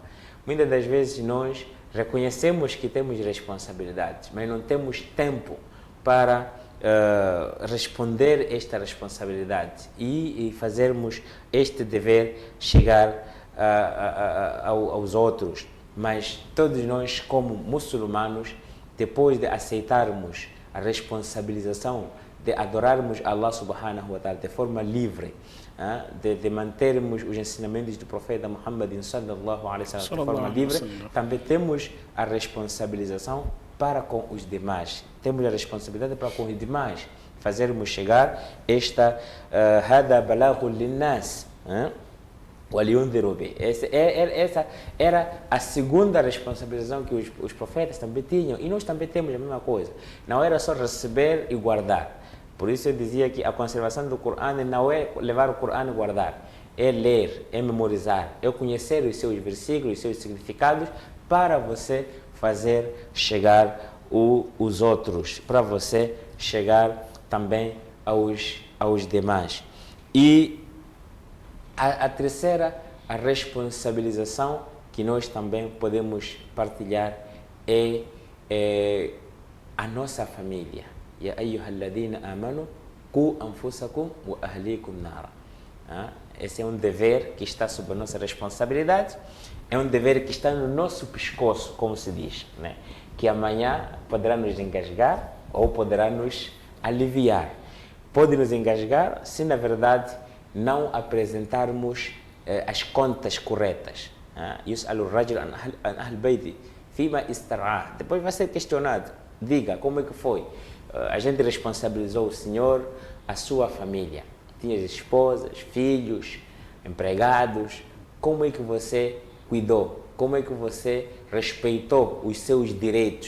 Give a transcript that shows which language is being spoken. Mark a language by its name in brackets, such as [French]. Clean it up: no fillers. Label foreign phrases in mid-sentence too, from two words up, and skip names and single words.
[Portuguese] Muitas das vezes nós reconhecemos que temos responsabilidades, mas não temos tempo para responder esta responsabilidade e fazermos este dever chegar aos outros. Mas todos nós, como muçulmanos, depois de aceitarmos a responsabilização de adorarmos [Arabic] الله سبحانه وتعالى [Portuguese] de forma livre, de mantermos os ensinamentos do profeta Muhammad [Arabic] صلى الله عليه وسلم [Portuguese] de forma livre, também temos a responsabilização para com os demais. Temos a responsabilidade para com os demais, fazermos chegar esta [Arabic] هذا بلاغ للناس, [Portuguese] essa era a segunda responsabilização que os profetas também tinham, e nós também temos a mesma coisa. Não era só receber e guardar. Por isso eu dizia que a conservação do Coran não é levar o Coran e guardar, é ler, é memorizar, é conhecer os seus versículos, os seus significados, para você fazer chegar os outros, para você chegar também aos demais. E a terceira, a responsabilização que nós também podemos partilhar é a nossa família. [Arabic] يا أيها الذين آمنوا قوا أنفسكم وأهليكم نارا. [Portuguese] Esse é um dever que está sob a nossa responsabilidade, é um dever que está no nosso pescoço, como se diz, né? Que amanhã poderá nos engasgar ou poderá nos aliviar. Pode nos engasgar se, na verdade, não apresentarmos as contas corretas. [Arabic] يسأل الرجل عن أهل بيته فيما استرعاه. [Portuguese] Depois vai ser questionado, diga como é que foi. A gente responsabilizou o senhor, a sua família. Tinha esposas, filhos, empregados. Como é que você cuidou? Como é que você respeitou os seus direitos?